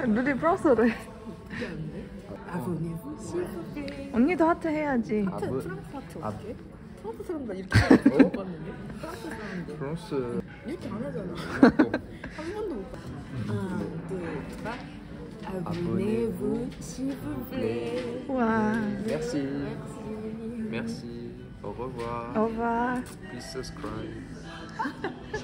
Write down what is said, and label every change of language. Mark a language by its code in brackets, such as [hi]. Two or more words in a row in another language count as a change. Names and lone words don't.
[ko] 누리 프랑스어래. 이게 안 돼? 아버님, 실수해. 언니도 하트 해야지. 프랑스 하트 어떻게? 프랑스 사람들 이렇게 하는 거 봤는데? 프랑스 사람들 프랑스 이렇게 안 하잖아. 한 번도 못 봤어. 하나, 둘, 셋. [fr] Abonnez-vous, s'il vous plaît. [ko] 와. [fr] Merci. Au revoir. Au revoir. [en] Please subscribe.